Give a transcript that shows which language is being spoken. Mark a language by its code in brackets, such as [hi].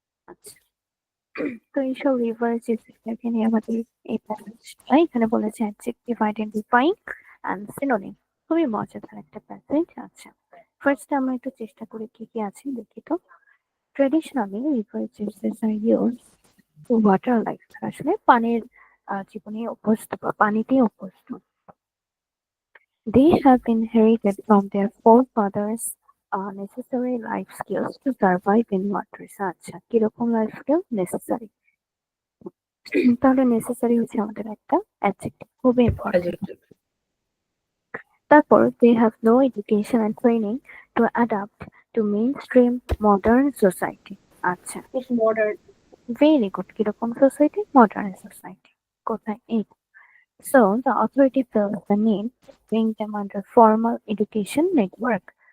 [bn] আচ্ছা, তো এইসব রিভার জিপসিটাকে নিয়ে আমাদের এই প্যাসেজটা এখানে বলেছে [en] Adjective identifying and synonym. [bn] খুবই মজাদার একটা প্যাসেজ। আচ্ছা, ফার্স্ট আমরা একটু চেষ্টা করি কি কি আছে দেখি তো। [en] traditionally river gypsies are use to water life, [bn] আসলে পানির জীবনে অভ্যস্ত বা পানিতে অভ্যস্ত। [en] They have inherited from their forefathers necessary life skills to survive in water. [bn] আচ্ছা, কিরকম লাইফ স্কিল নেসেসারি? তাহলে নেসেসারি হচ্ছে আমাদের একটা অ্যাডজেক্টিভ, খুবই ইম্পর্টেন্ট। [en] Adjective. [bn] তারপর [en] they have no education and training to adapt to mainstream modern society. [bn] আচ্ছা, [en] It's modern. Very good. [bn] কিরকম সোসাইটি? [en] Modern society. [bn] কোথায়? এই। [en] So the authority feels the need to bring them under formal education network.